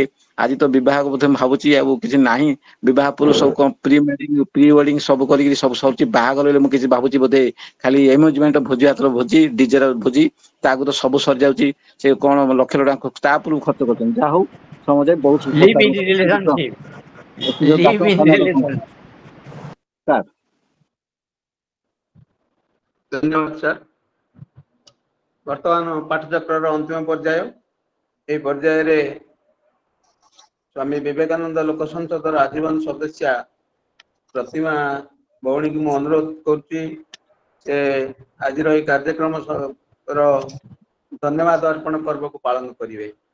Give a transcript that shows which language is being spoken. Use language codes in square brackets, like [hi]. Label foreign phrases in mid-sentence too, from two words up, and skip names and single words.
[or] ଆଜି ତ ବିବାହ ବୋଧେ ମୁଁ ଭାବୁଛି ଆଉ କିଛି ନାହିଁ। ବିବାହ ପୂର୍ବ ସବୁ କଣ [en] pre wedding [or] ସବୁ କରିକି ସବୁ ସରୁଛି। ବାହାଘର ହେଲେ ମୁଁ କିଛି ଭାବୁଛି ବୋଧେ ଖାଲି ଏନଗେଜମେଣ୍ଟ ଭୋଜି ଭାତର ଭୋଜି, ଡିଜେର ଭୋଜି, ତାକୁ ତ ସବୁ ସରିଯାଉଛି। ସେ କଣ ଲକ୍ଷ ଲକ୍ଷ ଟଙ୍କା ତା ଉପରକୁ ଖର୍ଚ୍ଚ କରୁଛନ୍ତି। ଯାହା ହଉ ସମାଜ ବହୁତ [en] Live in relationship. Live in relationship. [or] ଧନ୍ୟବାଦ ସାର୍। ବର୍ତ୍ତମାନ ପାଠଚକ୍ରର ଅନ୍ତିମ ପର୍ଯ୍ୟାୟ। ଏହି ପର୍ଯ୍ୟାୟରେ ସ୍ୱାମୀ ବିବେକାନନ୍ଦ ଲୋକ ସଂସଦର ଆଜୀବନ ସଦସ୍ୟା ପ୍ରତିମା ଭଉଣୀକୁ ମୁଁ ଅନୁରୋଧ କରୁଛି ସେ ଆଜିର ଏହି କାର୍ଯ୍ୟକ୍ରମ ର ଧନ୍ୟବାଦ ଅର୍ପଣ ପର୍ବକୁ ପାଳନ କରିବେ।